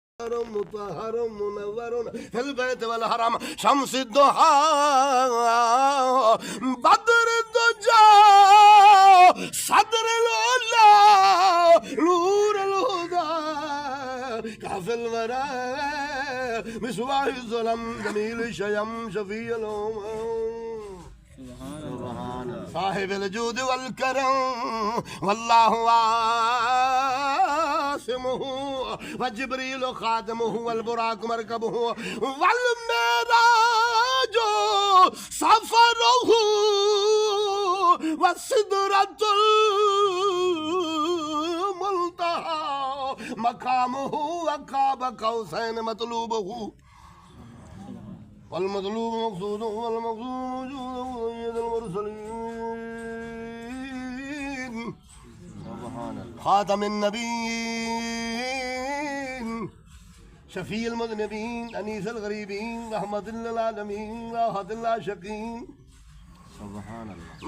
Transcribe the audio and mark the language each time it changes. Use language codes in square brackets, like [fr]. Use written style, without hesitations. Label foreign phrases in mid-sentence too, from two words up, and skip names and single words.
[ar] معطر مطهر منور في البيت والحرم شمس الضحى بدر الدجى صدر العلى نور الهدى كهف الورى مصباح الظلم جميل الشيم شفيع صاحب الجود والكرم والله عاصمه وجبريل خادمه والبراق مركبه والمعراج سفره وسدرة المنتهى مقامه وقاب قوسين مطلوبه والمطلوب مقصود والمقصود موجود سيد المرسلين خاتم النبيين شفيع المذنبين أنيس الغريبين رحمة للعالمين راحة العاشقين سبحان الله